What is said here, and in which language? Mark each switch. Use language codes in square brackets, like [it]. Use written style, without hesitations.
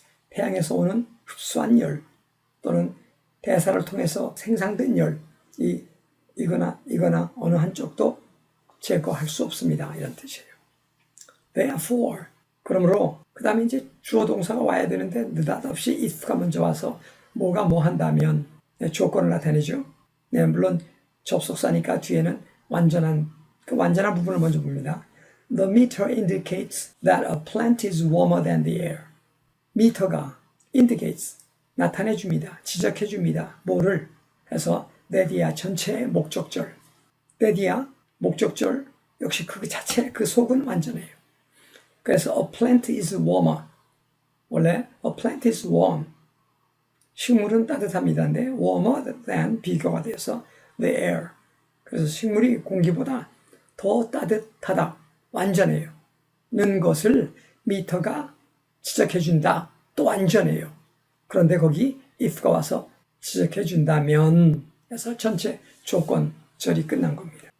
[ko] 태양에서 오는 흡수한 열 또는 대사를 통해서 생산된 열, 이거나 어느 한쪽도 제거할 수 없습니다. 이런 뜻이에요. Therefore, 그러므로 그 다음에 이제 주어 동사가 와야 되는데 느닷없이 if가 먼저 와서 뭐가 뭐 한다면 조건을 나타내죠. 물론 접속사니까 뒤에는 완전한 부분을 먼저 봅니다. [en] The meter indicates that a plant is warmer than the air. [ko] 미터가 indicates, 나타내줍니다. 지적해줍니다. 뭐를? 해서 that이야 전체의 목적절. that이야 목적절 역시 그 자체, 그 속은 완전해요. 그래서 [en] a plant is warmer. [ko] 원래 [en] a plant is warm. [ko] 식물은 따뜻합니다인데 [en] warmer than [ko] 비교가 돼서 [en] the air. [ko] 그래서 식물이 공기보다 더 따뜻하다, 완전해요. 는 것을 미터가 지적해준다, 또 완전해요. 그런데 거기 if가 와서 지적해준다면 해서 전체 조건절이 끝난 겁니다.